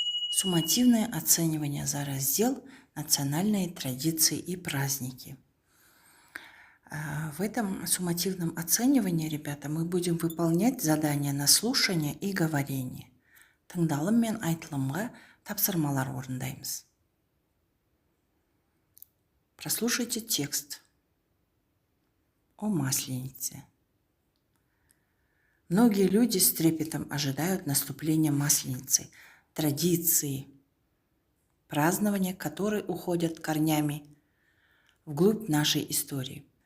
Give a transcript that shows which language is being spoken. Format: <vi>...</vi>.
<ru>Суммативное оценивание за раздел «Национальные традиции и праздники». В этом суммативном оценивании, ребята, мы будем выполнять задания на слушание и говорение.</ru> <kk>Тыңдалым мен айтылымға тапсырмалар орындаймыз.</kk> <ru>Прослушайте текст о Масленице. Многие люди с трепетом ожидают наступления Масленицы, традиции, празднования которой уходят корнями вглубь нашей истории.</ru>